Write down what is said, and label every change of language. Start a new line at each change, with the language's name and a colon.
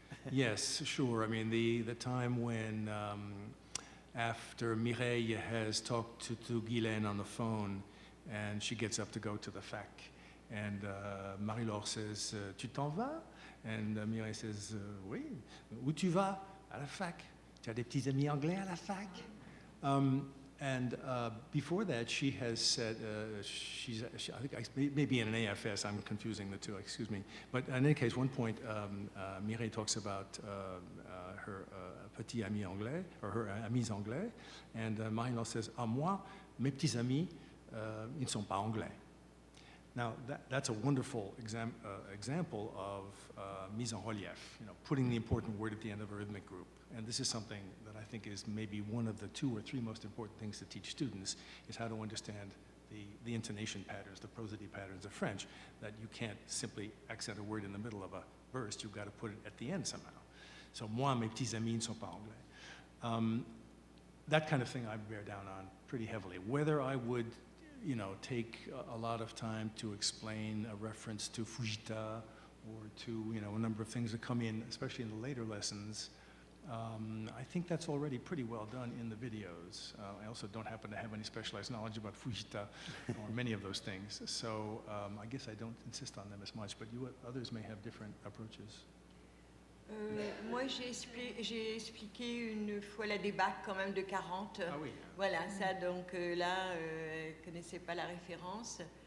English: Yes, sure. I mean, the time when after Mireille has talked to Guylaine on the phone, and she gets up to go to the fac, and Marie-Laure says,
French: "Tu t'en vas?"
English: And Mireille says,
French: "Oui." "Où tu vas?" "À la fac." "Tu as des petits amis anglais à la fac?"
English: And before that, she has said, I think maybe in an AFS, I'm confusing the two, excuse me. But in any case, one point, Mireille talks about her petits amis anglais, or her amis anglais, and Marie-Laure says,
French: "À moi, mes petits amis, ils ne sont pas anglais."
English: Now, that's a wonderful example of mise en relief, putting the important word at the end of a rhythmic group. And this is something that I think is maybe one of the 2 or 3 most important things to teach students, is how to understand the intonation patterns, the prosody patterns of French, that you can't simply accent a word in the middle of a burst, you've got to put it at the end somehow.
French: So, moi, mes petits amis ne sont pas anglais.
English: That kind of thing I bear down on pretty heavily. Whether I would take a lot of time to explain a reference to Fujita or to, a number of things that come in, especially in the later lessons. I think that's already pretty well done in the videos. I also don't happen to have any specialized knowledge about Fujita or many of those things. So I guess I don't insist on them as much, but others may have different approaches.
French: Moi, j'ai expliqué une fois la débâcle quand même de 40. Ah oui. Voilà, ça, donc là, je ne connaissais pas la référence.